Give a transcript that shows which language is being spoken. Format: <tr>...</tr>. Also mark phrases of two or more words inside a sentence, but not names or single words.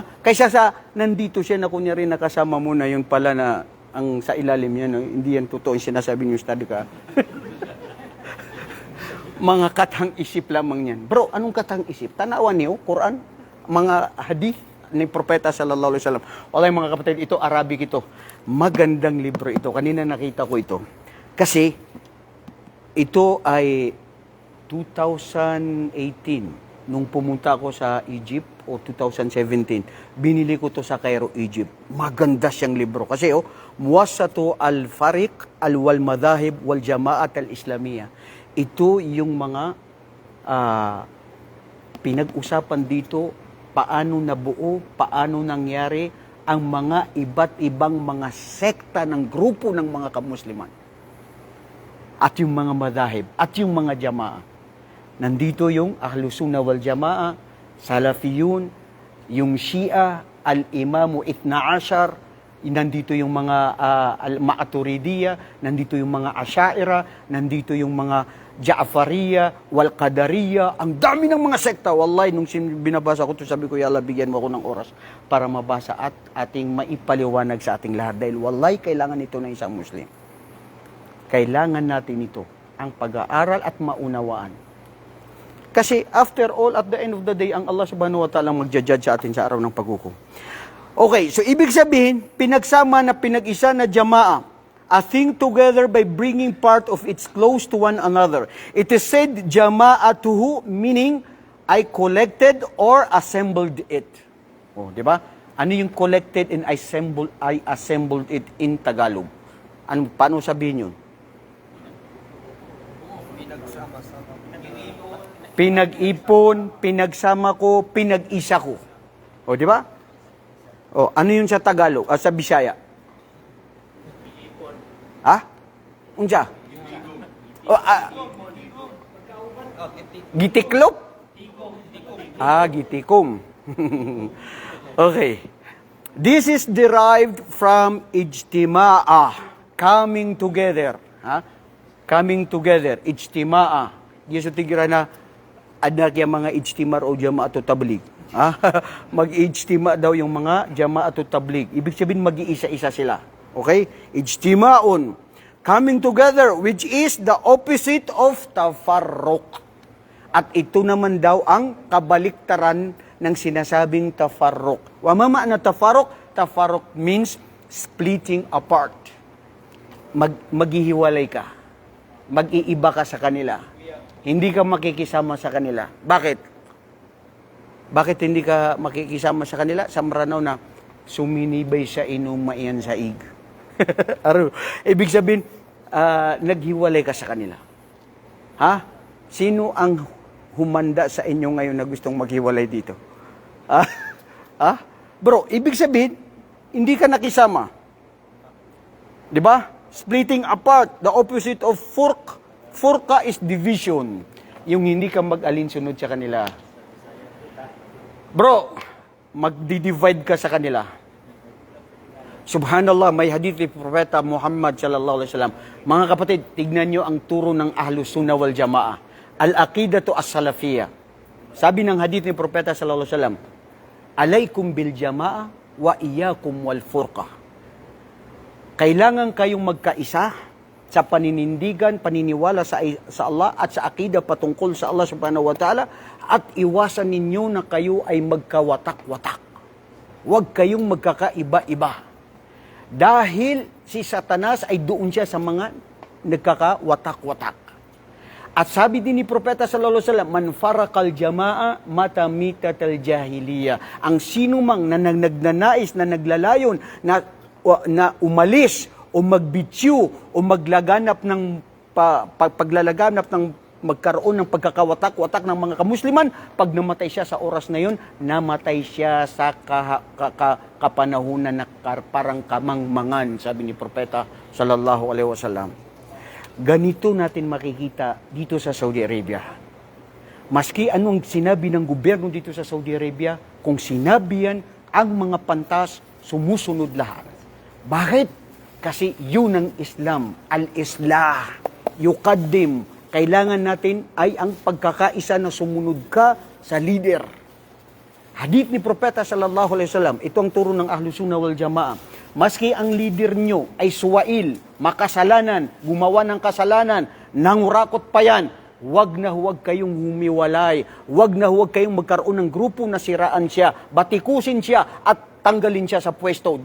<tl>Kaysa sa nandito siya na kunyari nakasama mo na yung pala na ang sa ilalim niya, no? Hindi yan totoo yung sinasabi niyo, study ka. Mga katang isip lamang yan. Bro, anong katang isip? Tanawan niyo, Quran, mga hadith ni Propeta</tl> <ar>صلى الله عليه وسلم.</ar> <tl>Walay mga kapatid, ito Arabic ito. Magandang libro ito. Kanina nakita ko ito. Kasi ito ay 2018 nung pumunta ako sa Egypt o 2017. Binili ko to sa Cairo, Egypt. Maganda siyang libro kasi Muwassatu al-Fariq al-Wal Madahib wal Jama'at al-Islamiyah. Ito yung mga pinag-usapan dito, paano nabuo, paano nangyari ang mga iba't ibang mga sekta ng grupo ng mga kamusliman. At yung mga madahib, at yung mga jama'a. Nandito yung</tl> <ar>أهل السنة والجماعة,</ar> <tl>Salafiyun, yung Shia,</tl> <ar>الإمام اثنا عشر,</ar> <tl>nandito yung mga Al-Ma'aturidiyya, nandito yung mga Asyaira, nandito yung mga Ja'fariya,</tl> <ar>والقدرية,</ar> <tl>ang dami ng mga sekta. Wallahi, nung binabasa ko ito, sabi ko, yala, bigyan mo ako ng oras para mabasa at ating maipaliwanag sa ating lahat. Dahil wallahi, kailangan ito ng isang Muslim. Kailangan natin ito, ang pag-aaral at maunawaan.</tl> <en>Kasi after all, at the end of the day,</en> <tl>ang Allah</tl> <ar>سبحانه وتعالى</ar> <tl>magja-judge sa atin sa araw ng paghukom.</tl> <en>Okay, so</en> <tl>ibig sabihin, pinagsama na pinag-isa na</tl> <en>jama'a, a thing together by bringing part of its close to one another. It is said, jama'atuhu, meaning, I collected or assembled it.</en> <tl>Oh, di ba? Ano yung</tl> <en>collected and I assembled it</en> <tl>in Tagalog? Ano, paano sabihin yun? Pinag-ipon, pinagsama ko, pinag-isa ko. O, di ba? O, ano yun sa Tagalog? Sa Bisaya?</tl> <ceb>Ha? Unsa? O, gitiklop? Gitikom. Okay.</ceb> <en>This is derived from ijtima'a, coming together. Ha? Coming together, ijtima'a.</en> <tl>Yeso tigira na anak yung mga ijtimar o jama'at o tablig. Mag-ijtima daw yung mga jama'at o tablig. Ibig sabihin mag-iisa-isa sila. Okay? Ijtima'un.</tl> <en>Coming together, which is the opposite of tafarruq.</en> <tl>At ito naman daw ang kabaliktaran ng sinasabing tafarruq.</tl> <ar>وما معنى التفرق?</ar> <en>Tafarruq means splitting apart.</en> <tl>Maghihiwalay ka. Mag-iiba ka sa kanila. Hindi ka makikisama sa kanila. Bakit? Bakit hindi ka makikisama sa kanila?</tl> <mrw>Sa maranaw na suminibay sa inumayan sa ig.</mrw> <tl>Ibig sabihin, naghiwalay ka sa kanila. Ha? Sino ang humanda sa inyo ngayon na gustong maghiwalay dito? Bro, ibig sabihin, hindi ka nakisama. Di ba?</tl> <en>Splitting apart, the opposite of furq. Furqa is division.</en> <tl>Yung hindi ka mag-alinsunod sa kanila. Bro, magdi-divide ka sa kanila. Subhanallah, may hadith ni Propeta Muhammad</tl> <ar>صلى الله عليه وسلم.</ar> <tl>Mga kapatid, tignan nyo ang turo ng</tl> <ar>أهل السنة والجماعة. العقيدة السلفية.</ar> <tl>Sabi ng hadith ni Propeta</tl> <ar>صلى الله عليه وسلم, "عليكم بالجماعة وإياكم والفرقة."</ar> <tl>Kailangan kayong magkaisa sa paninindigan, paniniwala sa Allah at sa akida patungkol sa Allah</tl> <ar>سبحانه وتعالى,</ar> <tl>at iwasan ninyo na kayo ay magkawatak-watak. Huwag kayong magkakaiba-iba. Dahil si Satanas ay doon siya sa mga nagkakawatak-watak. At sabi din ni Propeta</tl> <ar>صلى الله عليه وسلم, "من فارق الجماعة مات ميتة الجاهلية."</ar> <tl>Ang sino mang nagnanais na naglalayon na umalis o magbitsyu o maglalaganap ng paglalaganap ng magkaroon ng pagkakawatak-watak ng mga kamusliman, pag namatay siya sa oras na yun, namatay siya sa kapanahunan na parang kamangmangan, sabi ni Propeta</tl> <ar>صلى الله عليه وسلم.</ar> <tl>Ganito natin makikita dito sa Saudi Arabia. Maski anong sinabi ng gobyerno dito sa Saudi Arabia, kung sinabi yan, ang mga pantas sumusunod lahat. Bakit? Kasi yun ang Islam.</tl> <ar>الإصلاح. يقدم.</ar> <tl>Kailangan natin ay ang pagkakaisa na sumunod ka sa leader. Hadith ni Propeta</tl> <ar>صلى الله عليه وسلم,</ar> <tl>ito ang turo ng</tl> <ar>أهل السنة والجماعة.</ar> <tl>Maski ang leader nyo ay suwail, makasalanan, gumawa ng kasalanan, nangurakot pa yan, huwag na huwag kayong humiwalay. Huwag na huwag kayong magkaroon ng grupo na siraan siya, batikusin siya at tanggalin siya sa pwesto.</tl>